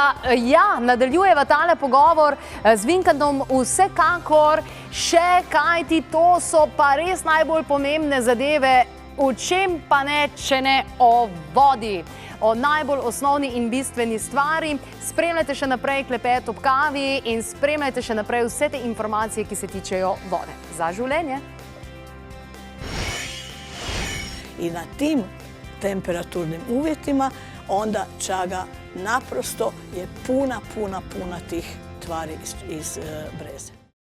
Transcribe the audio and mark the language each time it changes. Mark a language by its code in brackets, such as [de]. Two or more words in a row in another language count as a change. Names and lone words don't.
[sl] Ja, nadaljujeva tale pogovor z Vinkandom vsekakor še, kajti to so pa res najbolj pomembne zadeve, o čem pa ne, če ne o vodi. O najbolj osnovni in bistveni stvari. Spremljajte še naprej Klepet ob kavi in spremljajte še naprej vse te informacije, ki se tičejo vode. Za življenje. [hr] I na tim temperaturnim uvjetima, onda čaga naprosto je puna tih tvari iz breze.